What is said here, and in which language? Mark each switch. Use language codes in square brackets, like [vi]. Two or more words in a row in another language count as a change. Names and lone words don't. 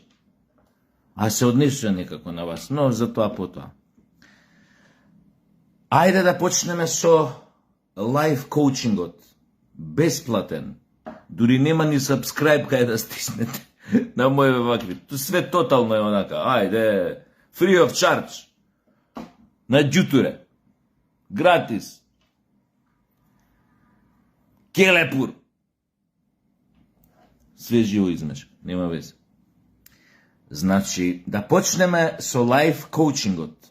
[mk] А се однесува некако на вас, но за тоа потоа. Ајде да почнеме со лайф коучингот. Бесплатен. Дури нема ни subscribe кај да стиснете на моје вакви. Тоа све тотално е онака. Ајде, [en] free of charge. [mk] На џутуре. Гратис. Келепур. Све живо измеш. Нема везе. Значи, да почнеме со лайф коучингот.